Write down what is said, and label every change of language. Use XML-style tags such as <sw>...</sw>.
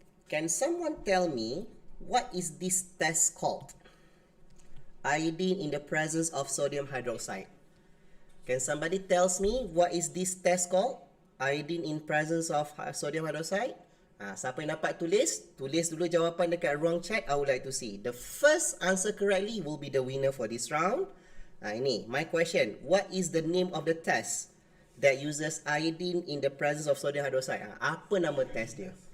<en>Can someone tell me what is this test called? Iodine in the presence of sodium hydroxide. Can somebody tells me what is this test called? Iodine in presence of sodium hydroxide.</en> <ms>Siapa yang dapat tulis dulu jawapan dekat ruang chat.</ms> <en>I would like to see. The first answer correctly will be the winner for this round. Ini my question. What is the name of the test that uses iodine in the presence of sodium hydroxide?</en> <ms>Apa nama test dia?</ms>